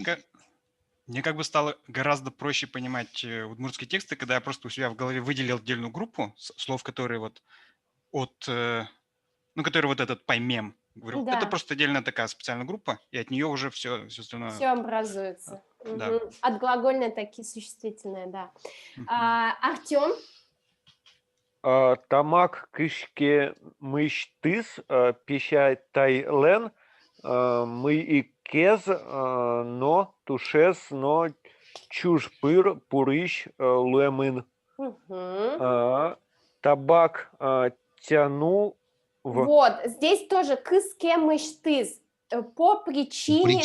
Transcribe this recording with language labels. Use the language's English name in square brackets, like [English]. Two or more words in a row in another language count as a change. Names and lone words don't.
[Russian] Мне как бы стало гораздо проще понимать удмуртские тексты, когда я просто у себя в голове выделил отдельную группу слов, которые вот которые вот этот поймем. Говорю, это Да. просто отдельная такая специальная группа, и от нее уже все остальное. Все образуется. Да. Мгм. От глагольной такие существительные, да. Мгм. Артем? [Udmurt] Тамак кышке мыштыс пищайтайлен мы и кез но тушес но чушпыр пурыш луэмын. [Russian] Табак тяну в Вот, здесь тоже [Udmurt] кыс, кем, тыз, [Russian] по причине